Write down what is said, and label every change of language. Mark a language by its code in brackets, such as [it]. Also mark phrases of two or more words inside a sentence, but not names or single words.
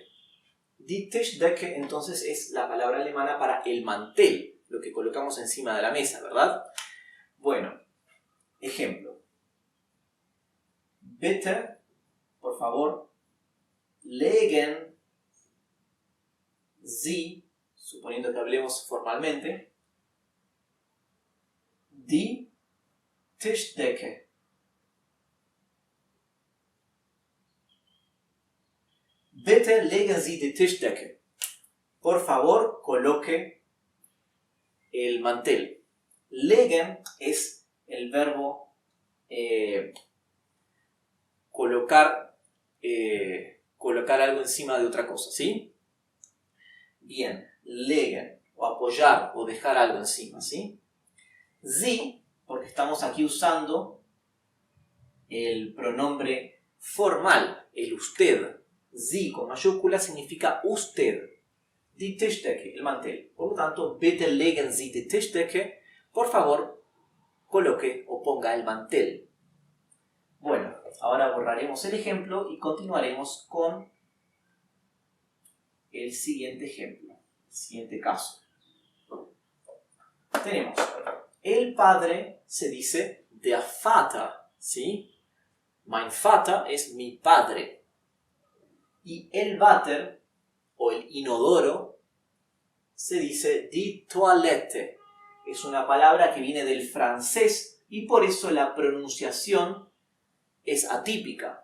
[de] Die Tischdecke [es] entonces es la palabra alemana para el mantel, lo que colocamos encima de la mesa, ¿verdad? Bueno, ejemplo. Bitte, por favor, [de] legen Sie, [es] suponiendo que hablemos formalmente, [de] die Tischdecke. Bitte legen Sie die Tischdecke. [es] Por favor, coloque el mantel. Legen es el verbo colocar algo encima de otra cosa, ¿sí? Bien, legen, o apoyar, o dejar algo encima, ¿sí? Sie, porque estamos aquí usando el pronombre formal, el usted. Sie con mayúscula significa usted. [de] Die Tischdecke, [es] el mantel. Por lo tanto, [de] bitte legen Sie die Tischdecke. [es] Por favor, coloque o ponga el mantel. Bueno, ahora borraremos el ejemplo y continuaremos con el siguiente ejemplo, el siguiente caso. Tenemos, el padre se dice [de] der Vater, [es] ¿sí? [de] Mein Vater [es] es mi padre. Y el váter, o el inodoro, se dice [de] die Toilette. [es] Es una palabra que viene del francés y por eso la pronunciación es atípica.